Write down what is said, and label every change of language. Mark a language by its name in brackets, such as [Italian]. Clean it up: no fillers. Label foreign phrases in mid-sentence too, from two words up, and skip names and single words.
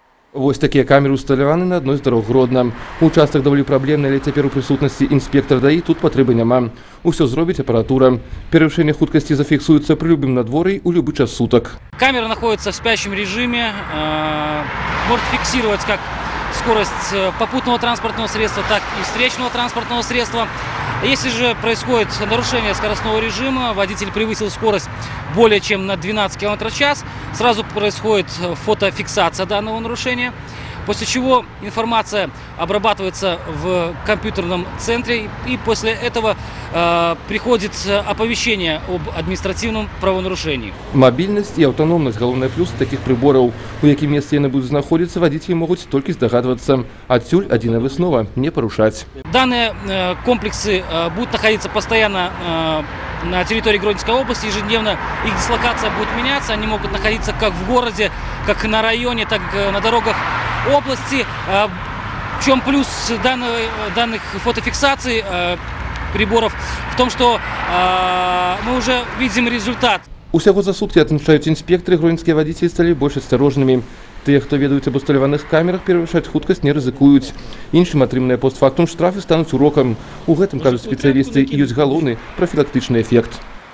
[Belarusian] Вось такія камеры усталяваны на адной з дарог Гродна. Участак даволі праблемны, але цяпер у прысутнасці інспектара ДАІ тут патрэбы няма. Усё зробіць апаратура. Перавышэнне хуткасці зафіксуецца пры любым надвор'і у любы час суток. [Russian] Камера находится в спящем режиме, может фиксировать как скорость попутного транспортного средства, так и встречного транспортного средства. Если же происходит нарушение скоростного режима, водитель превысил скорость более чем на 12 км в час, сразу происходит фотофиксация данного нарушения, после чего информация обрабатывается в компьютерном центре, и после этого приходит оповещение об административном правонарушении. Мобильность и автономность – [Belarusian] галоўныя плюсы [Russian] таких приборов. [Belarusian] У якім месцы яны будуць знаходзіцца, [Russian] водители могут только здогадываться. [Belarusian] Адсюль адзіная выснова – не порушать. [Russian] Данные комплексы будут находиться постоянно на территории Гродненской области, ежедневно их дислокация будет меняться, они могут находиться как в городе, как на районе, так и на дорогах области. В чем плюс данных фотофиксаций приборов? В том, что мы уже видим результат. Усяго за сутки, отмечают инспекторы, гродненские водители стали больше осторожными. Те, [Belarusian] хто ведаюць об усталяваных камерах, перавышаць хуткасць не рызыкуюць. Іншым атрыманыя постфактум штрафы стануць урокам. У гэтым, кажуць спецыялісты, і ёсць галоўны прафілактычны эфект.